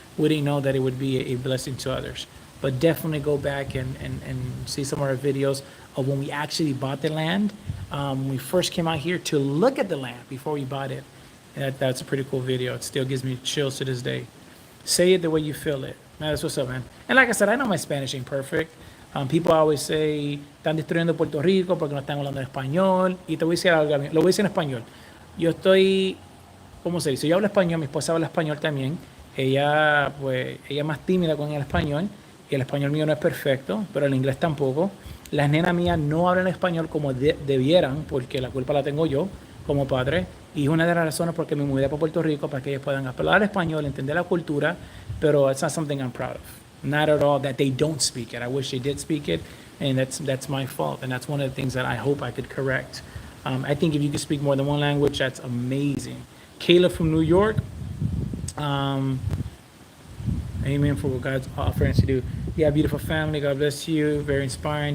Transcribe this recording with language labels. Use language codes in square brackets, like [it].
[en] We didn't know that it would be a blessing to others. But definitely go back and see some of our videos of when we actually bought the land. When we first came out here to look at the land before we bought it. And that's a pretty cool video. It still gives me chills to this day. Say it the way you feel it. Man, that's what's up, man. And like I said, I know my Spanish ain't perfect. People always say, [es] están destruyendo Puerto Rico porque no están hablando en español. Y te voy a decir algo, lo voy a decir en español. Yo estoy, ¿cómo se dice? Yo hablo español, mi esposa habla español también. Ella es más tímida con el español. Y el español mío no es perfecto, pero el inglés tampoco. Las nenas mías no hablan español como debieran, porque la culpa la tengo yo como padre. Y es una de las razones por qué me mudé para Puerto Rico, para que ellos puedan hablar español, entender la cultura, pero [en] it's not something I'm proud of. Not at all that they don't speak it. I wish they did speak it, and that's my fault. And that's one of the things that I hope I could correct. I think if you could speak more than one language, that's amazing. Kayla from New York. Amen for what God's offering us to do. Yeah, beautiful family. God bless you. Very inspiring.